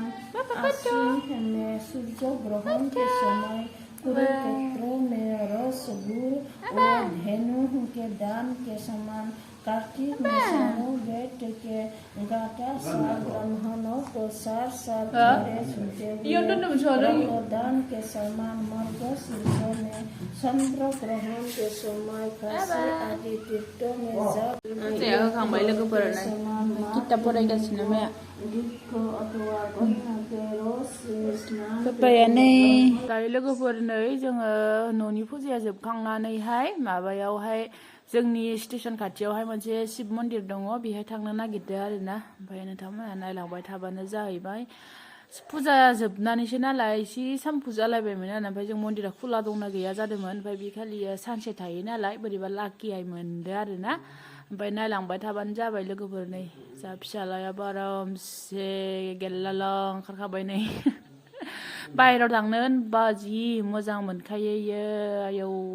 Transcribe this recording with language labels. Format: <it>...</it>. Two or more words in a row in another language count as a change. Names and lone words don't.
<hi>आश्विन में सूर्य ग्रहण के समय कुरुक्षेत्र में रस गुड़ और धेनु के दान के समान कार्तिक में सारों वेद के गाथा सार ब्राह्मणों को सार सार भरे सुनते हुए दान के समान मार्गशीर्ष में चंद्र ग्रहण के समय काशी आदि तीर्थों में जब</hi> <brx>समान kita फरायगासिनो माया दायो लोगोफोर नै जोङो न'नि फुजाया जोबखांनानैहाय माबायावहाय जोंनि स्टेशन खाथियावहाय मोनसे शिब मन्दिर दङ बेहाय थांनो नागिरदों आरोना ओमफ्राय नोंथांमोना नायलांबाय थाबानो जाहैबाय फुजा जोबनानैसो नालाय एसे सानफु जालायबायमोन आरो ओमफ्राय जों मन्दिरा खुला दंना गैया जादोंमोन ओमफ्राय बे खालि सानसे थायो नालाय बोरैबा लाकिहाय मोनदो आरोना ओमफ्राय नायलांबाय थाबानो जाबाय लोगोफोर नै जा फिसालायाबो आरामसे गेललाला ओंखारखाबाय नै बाहेराव थांनो होनबा जि मोजां मोनखायो इयो आयौ</brx>